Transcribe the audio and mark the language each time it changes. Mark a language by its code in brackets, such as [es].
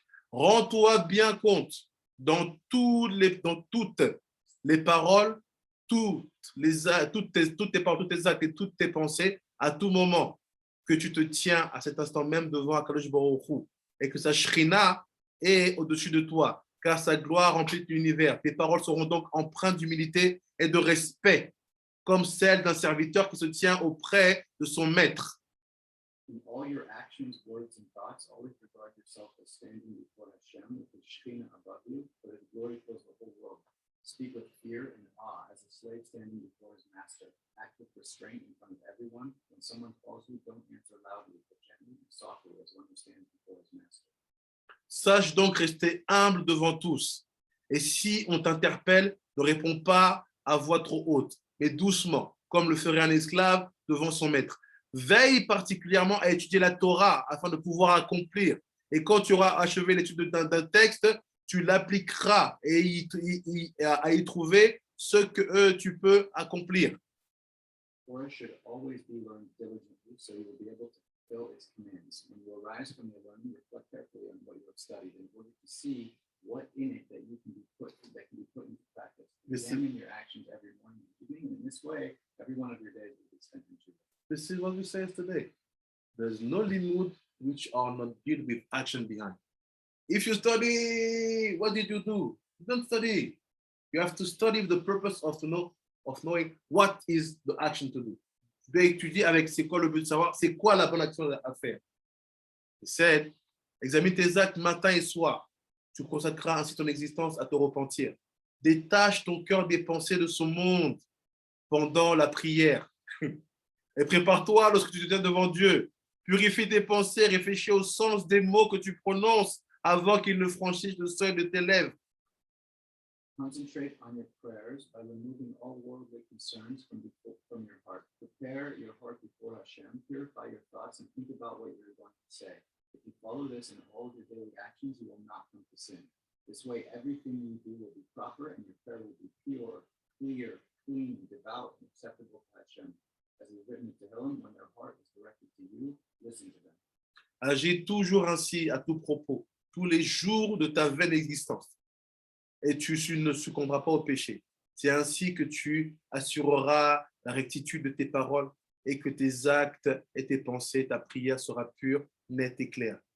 [fr] Rends-toi bien compte dans toutes les paroles, toutes tes paroles, toutes tes actes et toutes tes pensées, à tout moment, que tu te tiens à cet instant même devant Akadosh Baruch Hu, et que sa Shrina est au-dessus de toi, car sa gloire remplit l'univers. Tes paroles seront donc empreintes d'humilité et de respect, comme celles d'un serviteur qui se tient auprès de son maître. [en] In all your actions, words, and thoughts, always regard yourself as standing before Hashem with His Shekhinah above you, for His glory fills the whole world. Speak with fear and awe as a slave standing before his master. Act with restraint in front of everyone. When someone calls you, don't answer loudly, but gently and softly as one who stands before his master. [fr] Sache donc rester humble devant tous. Et si on t'interpelle, ne réponds pas à voix trop haute, mais doucement, comme le ferait un esclave devant son maître. Veille particulièrement à étudier la Torah afin de pouvoir accomplir. Et quand tu auras achevé l'étude d'un texte, tu l'appliqueras et à y trouver ce que tu peux accomplir. [en] Torah should always be learned diligently, so you will be able to fulfill its commands. When you arise from your learning, reflect carefully on what you have studied in order to see what in it that can be put into practice. Examine your actions every morning and evening, and in this way, every one of your days will be spent in Judah. This is what we say today. There's no limud which are not built with action behind. If you study, what did you do? You don't study. You have to study with the purpose of knowing what is the action to do. [fr] Tu dois étudier avec c'est quoi le but de savoir, c'est quoi la bonne action à faire. [en] He said, [fr] examine tes actes matin et soir. Tu consacreras ainsi ton existence à te repentir. Détache ton cœur des pensées de ce monde pendant la prière. Et prépare-toi lorsque tu te tiens devant Dieu. Purifie tes pensées, réfléchis au sens des mots que tu prononces avant qu'ils ne franchissent le seuil de tes lèvres. [en] Concentrate on your prayers by removing all worldly concerns from your heart. Prepare your heart before Hashem, purify your thoughts, and think about what you're going to say. If you follow this in all of your daily actions, you will not come to sin. This way, everything you do will be proper, and your prayer will be pure, clear, clean, devout, and acceptable to Hashem. As is written in Tehillim, when their heart is directed to you, listen to them. [fr] Agis toujours ainsi à tout propos, tous les jours de ta vaine existence. Et tu ne succomberas pas au péché. C'est ainsi que tu assureras la rectitude de tes paroles et que tes actes et tes pensées, ta prière sera pure, nette et claire.